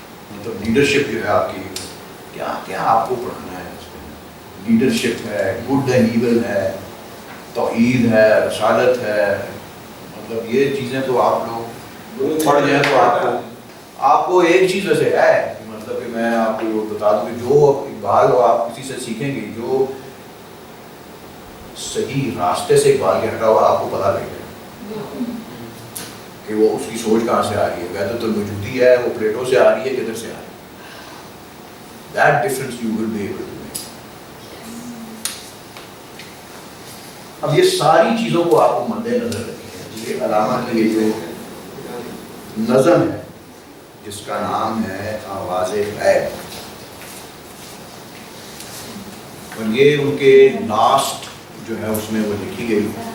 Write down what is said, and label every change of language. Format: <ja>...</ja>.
<ur>مطلب لیڈرشپ جو ہے آپ کی کیا کیا آپ کو پڑھانا ہے, لیڈرشپ ہے, گڈ اینڈ ایول ہے, توحید ہے, رسالت ہے, مطلب یہ چیزیں تو آپ لوگ پڑھ جائیں تو آپ کو ایک چیز ویسے ہے, مطلب کہ میں آپ کو بتا دوں کہ جو اقبال ہو آپ کسی سے سیکھیں گے, جو صحیح راستے سے اقبال کے ہٹا ہوا آپ کو پتہ لگے گا کہ وہ اس کی سوچ کہاں سے آ رہی ہے. وحدت الوجودی ہے وہ پلیٹو سے آ رہی ہے کدھر سے آ رہی ہے.</ur> <en>That difference you will be able to make.</en> <ur>اب یہ ساری چیزوں کو آپ کو مد نظر رکھیں. یہ علامہ کی یہ جو نظم ہے جس کا نام ہے آواز غیب, اور یہ ان کے لاسٹ جو ہے اس میں وہ لکھی گئی.</ur>